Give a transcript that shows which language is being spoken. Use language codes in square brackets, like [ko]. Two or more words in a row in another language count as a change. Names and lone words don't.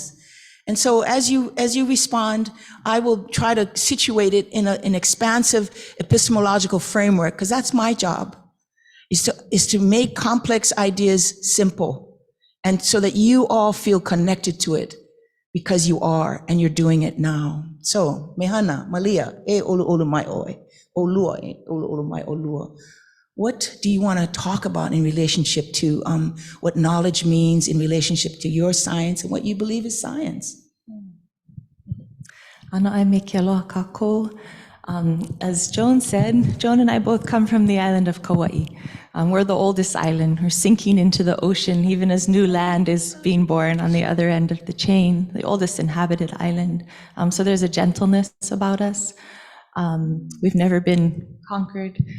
[en] And so as you respond, I will try to situate it in an expansive epistemological framework, because that's my job, is to make complex ideas simple, and so that you all feel connected to it, because you are, and you're doing it now. So, [haw] Mehana, Malia, olu olu mai oe, olua, olu olu mai olua. [en] What do you want to talk about in relationship to what knowledge means in relationship to your science and what you believe is science? [haw] Ano ai me ke aloha kākou. [en] As Joan said, Joan and I both come from the island of Kauai. We're the oldest island. We're sinking into the ocean, even as new land is being born on the other end of the chain, the oldest inhabited island. So there's a gentleness about us. We've never been conquered.